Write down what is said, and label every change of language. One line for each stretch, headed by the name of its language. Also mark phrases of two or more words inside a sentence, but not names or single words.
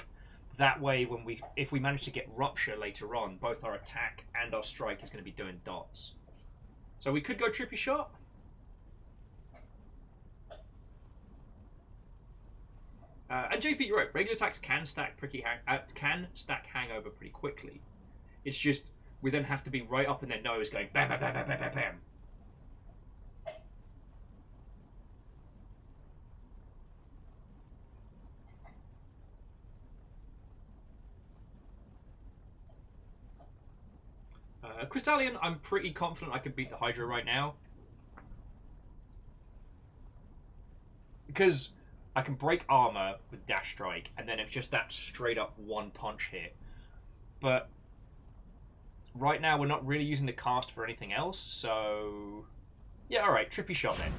English: That way, if we manage to get Rupture later on, both our attack and our strike is going to be doing dots. So we could go Trippy Shot. And JP, you're right. Regular attacks can stack hangover pretty quickly. It's just we then have to be right up in their nose, going bam, bam, bam, bam, bam, bam, bam. Crystallian, I'm pretty confident I could beat the Hydra right now. Because I can break armor with Dash Strike, and then it's just that straight up one punch hit. But right now we're not really using the cast for anything else, so yeah, alright, Trippy Shot then.